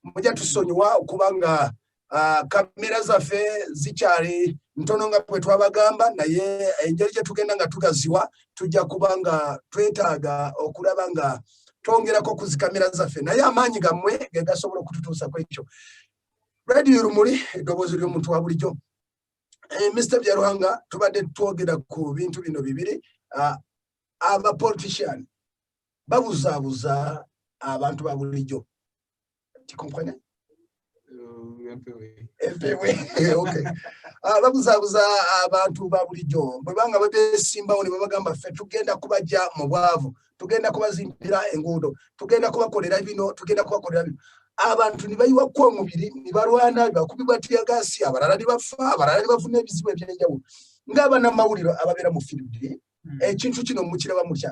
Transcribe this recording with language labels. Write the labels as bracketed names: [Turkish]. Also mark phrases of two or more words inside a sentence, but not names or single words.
[Ganda] Mujja tusonyiwa okubanga kamera zaffe zikyali ntono nga bwe twabagamba naye engeri gye tugenda nga tugaziwa tujja kuba nga twetaaga okulaba nga twongerako ku zikamera zaffe naye amaanyi gammwe ge gasobola okututuusa ku ekyo. Radio Urumuri eddoboozi ly'omuntu wa bulijjo. Mr. Byaruhanga tubadde twogera ku bintu bino bibiri. Aba politician babuzaabuza abantu ba bulijjo. [French] Tu comprenais? Un peu, oui. Un peu, oui. Okay. [Ganda] Babuzaabuza abantu ba bulijjo bwe banga beesimbawo ne babagamba ffe tugenda kubajja mu bwavu, tugenda kubazimbira enguudo, tugenda kubakolera bino, tugenda kubakolera bino. Abantu ne bayiwa kwa omubiri ne balwana bakubibwa tiyagasi abalala ne bafa abalala ne bafuna ebizibu eby'enjawulo ng'aba n'amawulire ababeera mu field ekintu kino mukiraba mutya.